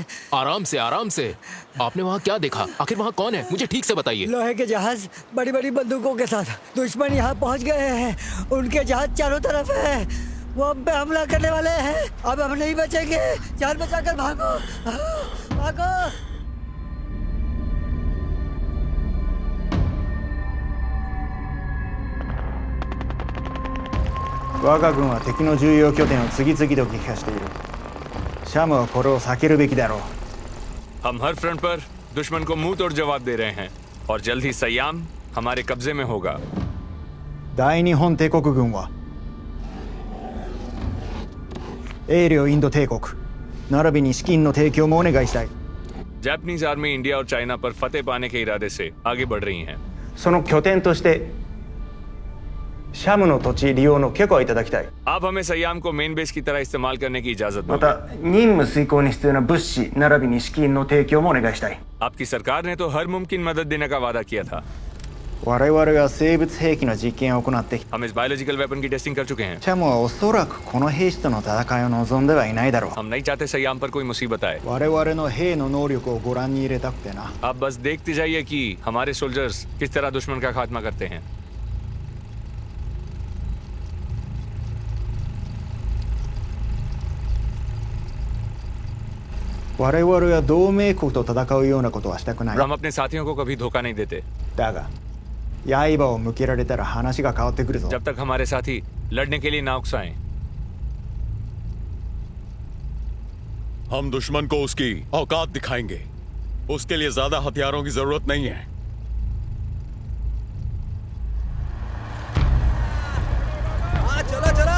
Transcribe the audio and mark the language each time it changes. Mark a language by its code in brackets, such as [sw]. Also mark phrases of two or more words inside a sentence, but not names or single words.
[hi] आराम से, आराम से। आपने वहाँ क्या देखा? आखिर वहाँ कौन है? मुझे ठीक से बताइए। लोहे के जहाज बड़ी बड़ी बंदूकों के साथ दुश्मन यहाँ पहुँच गए हैं। उनके जहाज चारों तरफ है। वो हम पे हमला करने वाले हैं। अब हम नहीं बचेंगे। जान बचाकर भागो, भागो। [ja] 我が軍は敵の重要拠点を次々と撃破している。シャムはこれを避けるべきだろう。 [hi] हम हर फ्रंट पर दुश्मन को मुंह तोड़ जवाब दे रहे हैं और जल्द ही सयाम हमारे कब्जे में होगा। [ja] 大日本帝国軍は英領インド帝国並びに資金の提供もお願いしたい。 [hi] जापानीज आर्मी इंडिया और चाइना पर फतेह पाने के इरादे से आगे बढ़ रही है। [ja] その拠点としてシャムの土地利用の許可をいただきたい。 [hi] आप हमें सयाम को मेन बेस की तरह इस्तेमाल करने की इजाजत [ja] ま [hi] दो। [ja] た任務遂行に必要な物資並びに資金の提供もお願いしたい。 [hi] आपकी सरकार ने तो हर मुमकिन मदद देने का वादा किया था। [ja] 我々が生物兵器の実験を行ってきた。 [hi] हम इस बायोलॉजिकल वेपन की टेस्टिंग कर चुके हैं। [ja] シャムはおそらくこの兵士との戦いを望んではいないだろう。 [hi] हम नहीं चाहते सयाम पर कोई मुसीबत आए। [ja] 我々の兵の能力をご覧に入れたくてな。 [hi] आप बस देखते जाइए कि हमारे सोल्जर्स किस तरह दुश्मन का खात्मा करते हैं। [ja] 我々は同盟国と戦うようなことはしたくない。 [hi] हम अपने साथियों को कभी धोखा नहीं देते। [ja] だが刃を向けられたら話が変わってくるぞ。 [hi] जब तक हमारे साथी लड़ने के लिए ना उकसाएं। हम दुश्मन को उसकी औकात दिखाएंगे। उसके लिए ज्यादा हथियारों की जरूरत नहीं है। चलो चलो।